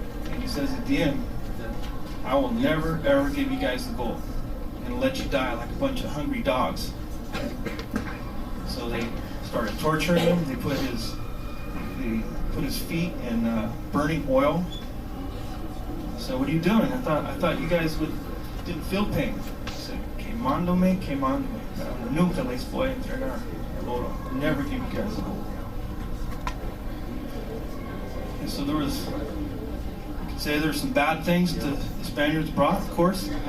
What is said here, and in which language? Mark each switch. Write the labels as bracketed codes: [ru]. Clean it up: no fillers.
[en] And he says at the end, I will never ever give you guys the gold and let you die like a bunch of hungry dogs. So they started torturing him. They put his feet in burning oil. So what are you doing? I thought you guys didn't feel pain. I said, [es] quemándome. Nunca les voy a entregar el oro. [en] Never give you guys the gold. And so you could say there's some bad things the Spaniards brought, of course.